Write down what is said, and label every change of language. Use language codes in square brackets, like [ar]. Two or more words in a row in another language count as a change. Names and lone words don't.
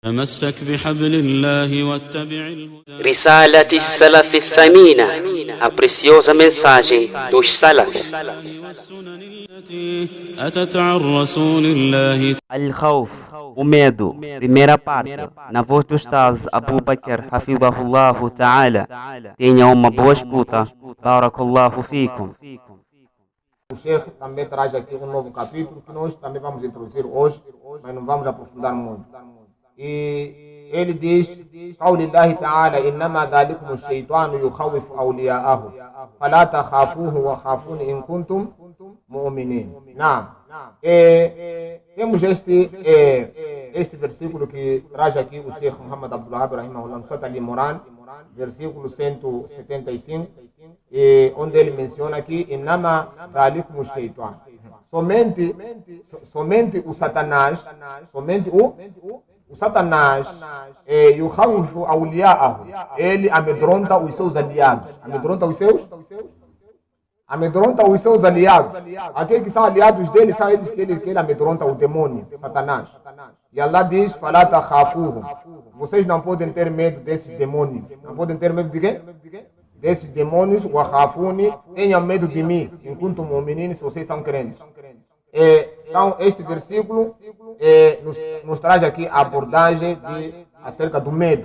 [ar] تمسك بحبل الله واتبع الهدى. رسالة السلف الثمينة, [pt] a preciosa mensagem dos Salaf. [ar] والسنن التي أتت عن رسول الله. [pt] Al-Khawf, o medo, primeira parte, na voz do Ustaz Abu Bakr [ar] حفظه الله تعالى. [pt] Tenha uma boa escuta. [ar] بارك الله فيكم. [pt] O Sheikh também traz aqui um novo capítulo que nós também vamos introduzir hoje, mas não vamos aprofundar muito. E ele diz: [ar] قول الله تعالى إنما ذلكم الشيطان يخوف أولياءه فلا تخافوه وخافون إن كنتم مؤمنين. نعم. [pt] Temos este versículo que traz aqui o Sheikh Muhammad Abdul Wahhab rahimahullah, no Surat Al-Imran, versículo 175, onde ele menciona aqui: [ar] إنما ذلكم الشيطان. [pt] Somente o Satanás, o Satanás, [ar] يخوف أولياءه, [pt] ele amedronta os seus aliados. Amedronta os seus aliados. Aqueles que são aliados dele são eles que ele amedronta, o demônio, Satanás. E Allah diz: [ar] فَلَا تَخَافُوهُمْ. [pt] Vocês não podem ter medo desses demônios. Não podem ter medo de quê? Desses demônios. وَخَافُونِ. Tenham medo de mim, enquanto mu'minin, se vocês são crentes. Então, este versículo nos traz aqui a abordagem acerca do medo.